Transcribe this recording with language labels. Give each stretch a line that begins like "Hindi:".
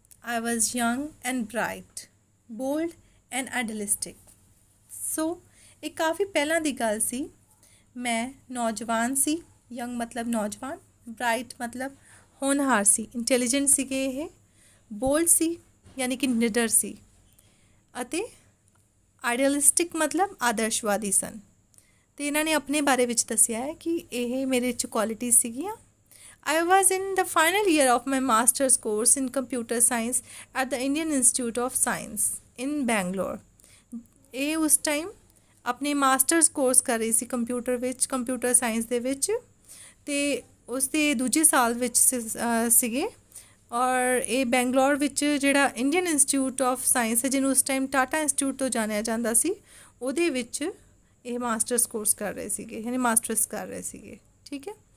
English: I was young and bright, bold and idealistic.
Punjabi: So, ਇਹ ਕਾਫੀ ਪਹਿਲਾਂ ਦੀ ਗੱਲ ਸੀ। ਮੈਂ ਨੌਜਵਾਨ ਸੀ। ਯੰਗ ਮਤਲਬ ਨੌਜਵਾਨ, ਬ੍ਰਾਈਟ ਮਤਲਬ ਹੋਣਹਾਰ ਸੀ, ਇੰਟੈਲੀਜੈਂਟ ਸੀਗੇ ਇਹ, ਬੋਲਡ ਸੀ ਯਾਨੀ ਕਿ ਨਿਡਰ ਸੀ, ਅਤੇ ਆਈਡੀਅਲਿਸਟਿਕ ਮਤਲਬ ਆਦਰਸ਼ਵਾਦੀ ਸਨ। ਅਤੇ ਇਹਨਾਂ ਨੇ ਆਪਣੇ ਬਾਰੇ ਵਿੱਚ ਦੱਸਿਆ ਹੈ ਕਿ ਇਹ ਮੇਰੇ 'ਚ ਕੁਆਲਿਟੀਜ਼ ਸੀਗੀਆਂ।
English: I was in the final year of my master's course in computer science at the Indian Institute of Science in Bangalore.
Punjabi: ਇਹ ਉਸ ਟਾਈਮ ਆਪਣੇ ਮਾਸਟਰਸ ਕੋਰਸ ਕਰ ਰਹੀ ਸੀ ਕੰਪਿਊਟਰ ਸਾਇੰਸ ਦੇ ਵਿੱਚ, ਅਤੇ ਉਸ ਦੇ ਦੂਜੇ ਸਾਲ ਵਿੱਚ ਸੀਗੇ। ਔਰ ਇਹ ਬੈਂਗਲੌਰ ਵਿੱਚ ਜਿਹੜਾ ਇੰਡੀਅਨ ਇੰਸਟੀਚਿਊਟ ਆਫ ਸਾਇੰਸ ਹੈ, ਜਿਹਨੂੰ ਉਸ ਟਾਈਮ ਟਾਟਾ ਇੰਸਟੀਚਿਊਟ ਤੋਂ ਜਾਣਿਆ ਜਾਂਦਾ ਸੀ, ਉਹਦੇ ਵਿੱਚ ਇਹ ਮਾਸਟਰਸ ਕੋਰਸ ਕਰ ਰਹੇ ਸੀਗੇ, ਯਾਨੀ ਮਾਸਟਰਸ ਕਰ ਰਹੇ ਸੀਗੇ। ਠੀਕ ਹੈ।